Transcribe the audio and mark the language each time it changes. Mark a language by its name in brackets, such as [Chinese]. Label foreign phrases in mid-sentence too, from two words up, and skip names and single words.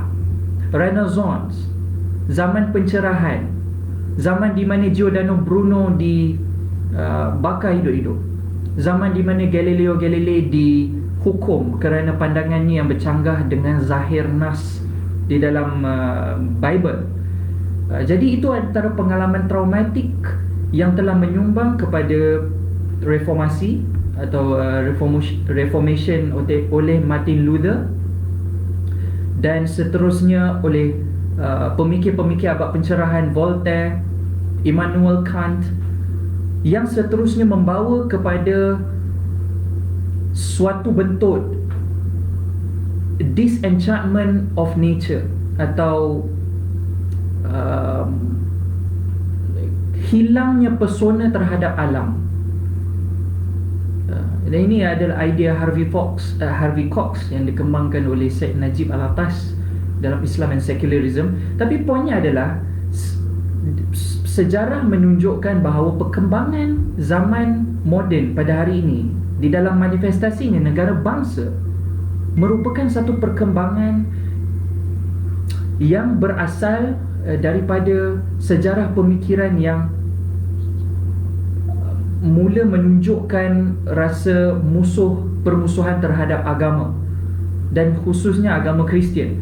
[Malay] Renaissance, zaman pencerahan, zaman di mana Giordano Bruno bakar hidup-hidup, zaman di mana Galileo Galilei dihukum kerana pandangannya yang bercanggah dengan zahir nas di dalam Bible. Jadi itu antara pengalaman traumatik yang telah menyumbang kepada reformasi atau reformation oleh Martin Luther, dan seterusnya oleh pemikir-pemikir abad pencerahan Voltaire, Immanuel Kant, yang seterusnya membawa kepada suatu bentuk [English] disenchantment of nature [Malay] atau hilangnya pesona terhadap alam. Dan ini adalah idea Harvey Cox yang dikembangkan oleh Syed Najib Alatas dalam Islam and Secularism. Tapi poinnya adalah sejarah menunjukkan bahawa perkembangan zaman moden pada hari ini di dalam manifestasinya negara bangsa merupakan satu perkembangan yang berasal daripada sejarah pemikiran yang mula menunjukkan rasa permusuhan terhadap agama, dan khususnya agama Kristian.